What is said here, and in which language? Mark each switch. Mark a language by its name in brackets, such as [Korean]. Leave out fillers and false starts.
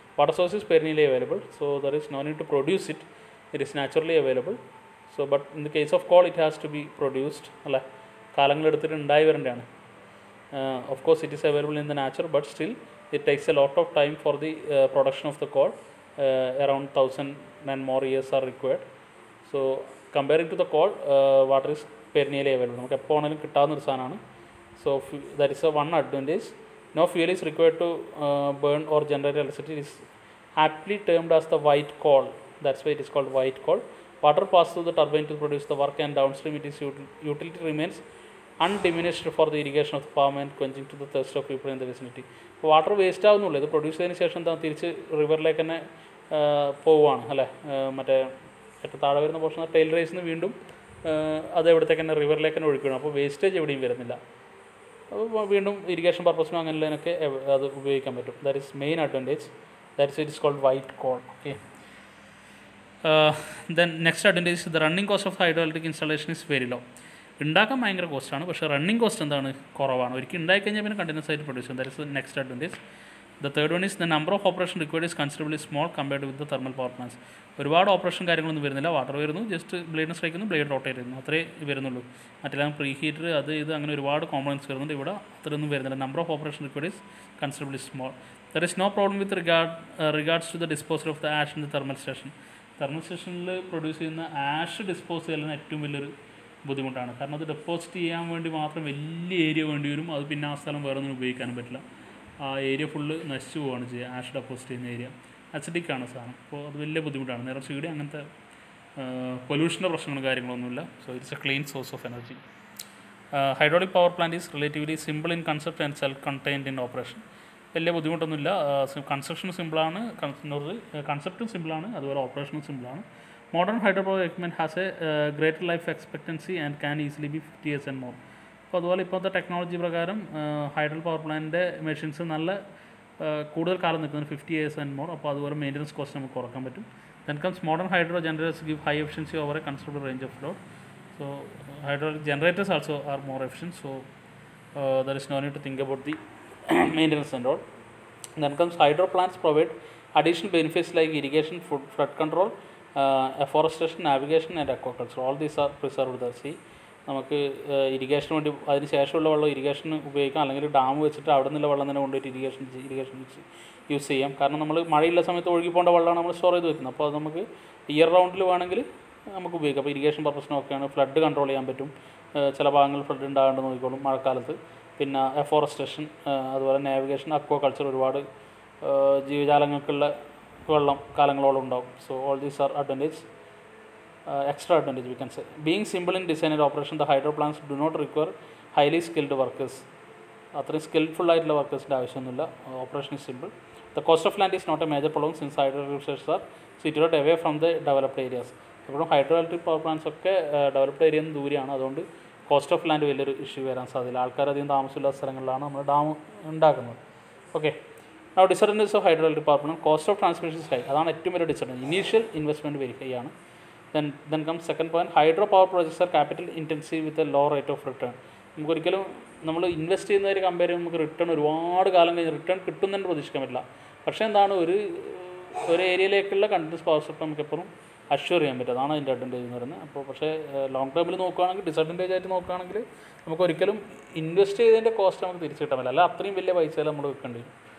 [English] Water source is perennially available. So there is no need to produce it, it is naturally available. So but in the case of coal it has to be produced, [Malayalam] അല്ലേ, കാലങ്ങളെടുത്തിട്ട് ഉണ്ടായി വരേണ്ടതാണ്. [English] Of course it is available in the nature, but still it takes a lot of time for the production of the coal. Around 1000 and more years are required. So comparing to the coal, water is perennially available. [Malayalam] നമുക്ക് എപ്പോൾ ആണെങ്കിലും കിട്ടാവുന്ന ഒരു സാധനമാണ്. [English] So that is a one advantage. No fuel is required to burn or generate electricity. It is aptly termed as the white coal. That's why it is called white coal. Water passes through the turbine to produce the work, and downstream it is utility remains undiminished for the irrigation of the farm and quenching to the thirst of people in the vicinity. [Malayalam] ഇപ്പോൾ water waste ആവുന്നുള്ളൂ. ഇത് produce ചെയ്തതിന് ശേഷം എന്താ തിരിച്ച് റിവറിലേക്ക് തന്നെ പോവുകയാണ്, അല്ലേ. മറ്റേ ഏറ്റവും താഴെ വരുന്ന പോർഷൻ ടെയിൽ റേസിൽ നിന്ന് വീണ്ടും അത് എവിടത്തേക്ക് തന്നെ റിവറിലേക്ക് തന്നെ ഒഴുക്കണം. അപ്പോൾ വേസ്റ്റേജ് എവിടെയും വരുന്നില്ല. അപ്പോൾ വീണ്ടും ഇറിഗേഷൻ പർപ്പസിനും അങ്ങനെയുള്ളതിനൊക്കെ അത് ഉപയോഗിക്കാൻ പറ്റും. [English] That is main advantage. That's it is called white coal. Okay, then next advantage, the running cost of hydroelectric installation is very low. [Malayalam] ഉണ്ടാക്കാൻ ഭയങ്കര കോസ്റ്റാണ്, പക്ഷേ റണ്ണിങ് കോസ്റ്റ് എന്താണ്, കുറവാണ്. ഒരിക്കൽ ഉണ്ടായിക്കഴിഞ്ഞാൽ പിന്നെ കണ്ടിന്യൂസ് ആയിട്ട് പ്രൊഡ്യൂസ് ചെയ്യും. [English] That is next advantage. The third one is the number of operation required is considerably small compared with the thermal power plants. [Malayalam] ഒരുപാട് ഓപ്പറേഷൻ കാര്യങ്ങളൊന്നും വരുന്നില്ല, വാട്ടർ വരുന്നു, ജസ്റ്റ് ബ്ലേഡിന് സ്ട്രൈക്ക് ചെയ്യുന്നു, ബ്ലേഡ് റൊട്ടേറ്റ് ചെയ്യുന്നു, അത്രേ വരുന്നുള്ളൂ. മറ്റെല്ലാം പ്രീ ഹീറ്റർ അത് ഇത് അങ്ങനെ ഒരുപാട് കോമ്പണൻസ് വരുന്നുണ്ട്. ഇവിടെ അത്രയൊന്നും വരുന്നില്ല. [English] Number of operation required is considerably small. There is no problem with regards to the disposal of the ash in the thermal station. [Malayalam] Thermal സ്റ്റേഷനിൽ പ്രൊഡ്യൂസ് ചെയ്യുന്ന ആഷ് ഡിസ്പോസ് ചെയ്യലാണ് ഏറ്റവും വലിയൊരു ബുദ്ധിമുട്ടാണ്. കാരണം അത് ഡെപ്പോസിറ്റ് ചെയ്യാൻ വേണ്ടി മാത്രം വലിയ ഏരിയ വേണ്ടി വരും. അത് പിന്നെ ആ സ്ഥലം വേറെ ഒന്നും ഉപയോഗിക്കാനും പറ്റില്ല. ആ ഏരിയ ഫുള്ള് നശിച്ചു പോവുകയാണ് ചെയ്യുക. ആഷ് ഡെപ്പോസിറ്റ് ചെയ്യുന്ന ഏരിയ അസിഡിക്കാണ് സാധനം. അപ്പോൾ അത് വലിയ ബുദ്ധിമുട്ടാണ്. നേരെ ചൂടി അങ്ങനത്തെ പൊല്യൂഷൻ്റെ പ്രശ്നങ്ങളും കാര്യങ്ങളൊന്നുമില്ല. [English] So it's a clean source of energy. Hydraulic power plant is relatively simple in concept and self contained in operation. [Malayalam] വലിയ ബുദ്ധിമുട്ടൊന്നുമില്ല. കൺസ്ട്രക്ഷനും സിമ്പിളാണ്, കൺസെപ്റ്റും സിമ്പിളാണ്, അതുപോലെ ഓപ്പറേഷനും സിമ്പിളാണ്. [English] Modern hydropower equipment has a greater life expectancy and can easily be 50 years and more. [Malayalam] അപ്പോൾ അതുപോലെ ഇപ്പോഴത്തെ technology പ്രകാരം ഹൈഡ്രൽ പവർ പ്ലാന്റിൻ്റെ മെഷീൻസ് നല്ല കൂടുതൽ കാലം നിൽക്കുന്നത് [English] 50 years and more. [Malayalam] അപ്പോൾ അതുപോലെ മെയിൻ്റനൻസ് കോസ്റ്റ് നമുക്ക് കുറക്കാൻ പറ്റും. [English] Then comes modern hydro generators give high efficiency over a considerable range of load. So hydro generators also are more efficient. So there is no need to think about the maintenance and all. Then comes hydro plants provide additional benefits like irrigation, flood control, afforestation, navigation and aquaculture. All these are preserved there. [Malayalam] See, നമുക്ക് irrigation വേണ്ടി അതിന് ശേഷമുള്ള വെള്ളം irrigation ഉപയോഗിക്കാം, അല്ലെങ്കിൽ dam വെച്ചിട്ട് അവിടെ നിന്നുള്ള വെള്ളം തന്നെ കൊണ്ടുപോയിട്ട് ഇറിഗേഷൻ യൂസ് ചെയ്യാം. കാരണം നമ്മൾ മഴയുള്ള സമയത്ത് ഒഴുകി പോകേണ്ട വെള്ളമാണ് നമ്മൾ സ്റ്റോർ ചെയ്ത് വെക്കുന്നത്. അപ്പോൾ അത് നമുക്ക് ഇയർ റൗണ്ടിൽ വേണമെങ്കിൽ നമുക്ക് ഉപയോഗിക്കാം. അപ്പോൾ ഇറിഗേഷൻ പർപ്പസിനൊക്കെയാണ്. ഫ്ലഡ് കൺട്രോൾ ചെയ്യാൻ പറ്റും. ചില ഭാഗങ്ങളിൽ ഫ്ലഡ് ഉണ്ടാകാണ്ട് നോക്കിക്കോളും മഴക്കാലത്ത്. പിന്നെ എഫോറസ്റ്റേഷൻ, അതുപോലെ നാവിഗേഷൻ, അക്വാകൾച്ചർ, ഒരുപാട് ജീവജാലങ്ങൾക്കുള്ള വെള്ളം കാലങ്ങളോളം ഉണ്ടാവും. [English] So all these are advantage, extra advantage we can say. Being simple in design and operation, the hydro plants do not require highly skilled workers. [Malayalam] അത്രയും സ്കിൽഫുൾ ആയിട്ടുള്ള വർക്കേഴ്സിൻ്റെ ആവശ്യമൊന്നുമില്ല. [English] Operation is simple. The cost of land is not a major problem since hydro resources are situated away from the developed areas. [Malayalam] എപ്പോഴും hydro electric power plants ഒക്കെ developed ഏരിയയിൽ നിന്ന് ദൂരെയാണ്. അതുകൊണ്ട് cost of land വലിയൊരു issue വരാൻ സാധ്യതയില്ല. ആൾക്കാരധികം താമസമില്ലാത്ത സ്ഥലങ്ങളിലാണ് നമ്മൾ ഡാം ഉണ്ടാക്കുന്നത്. [English] Okay, now disadvantages of hydroelectric power plant. Cost of transmission is high. [Malayalam] അതാണ് ഏറ്റവും വലിയ disadvantage. Initial investment very high ആണ്. [English] Then comes second point, hydro power projects are capital intensive with a low rate of return. [Malayalam] നമുക്കൊരിക്കലും നമ്മൾ invest ചെയ്യുന്നവർ compare ചെയ്യുമ്പോൾ നമുക്ക് return ഒരുപാട് കാലം കഴിഞ്ഞ് റിട്ടേൺ കിട്ടുന്നതിന് പ്രതീക്ഷിക്കാൻ പറ്റില്ല. പക്ഷേ എന്താണ്, ഒരു ഏരിയയിലേക്കുള്ള കണ്ടിന്യൂസ് പവർ സപ്ലൈ നമുക്ക് എപ്പോഴും അഷ്യൂർ ചെയ്യാൻ പറ്റും. അതാണ് അതിൻ്റെ അഡ്വാൻറ്റേജ് എന്ന് പറയുന്നത്. അപ്പോൾ പക്ഷേ ലോങ് ടേമിൽ നോക്കുകയാണെങ്കിൽ, ഡിസഡ്വാൻറ്റേജ് ആയിട്ട് നോക്കുകയാണെങ്കിൽ നമുക്ക് ഒരിക്കലും ഇൻവെസ്റ്റ് ചെയ്തതിൻ്റെ കോസ്റ്റ് നമുക്ക് തിരിച്ചു കിട്ടാൻ പറ്റില്ല. അല്ല അത്രയും വലിയ പൈസ നമ്മൾ വെക്കേണ്ടി വരും.